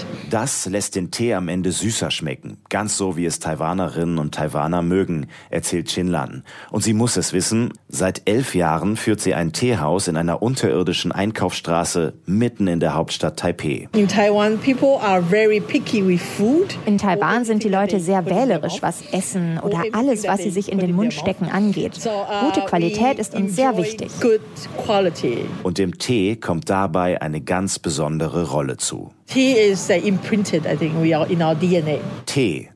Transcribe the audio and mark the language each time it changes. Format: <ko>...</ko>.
<de>Das lässt den Tee am Ende süßer schmecken. Ganz so, wie es Taiwanerinnen und Taiwaner mögen, erzählt Chin Lan. Und sie muss es wissen, seit 11 Jahren führt sie ein Teehaus in einer unterirdischen Einkaufsstraße mitten in der Hauptstadt Taipei.</de> <en>In Taiwan, people are very picky with food.</en> <de>In Taiwan sind die Leute sehr wählerisch, was Essen oder alles, was sie sich in den Mund stecken, angeht. Gute Qualität ist uns sehr wichtig.</de> <en>Good quality.</en> <de>Und dem Tee kommt dabei eine ganz besondere Rolle zu. Tee,</de>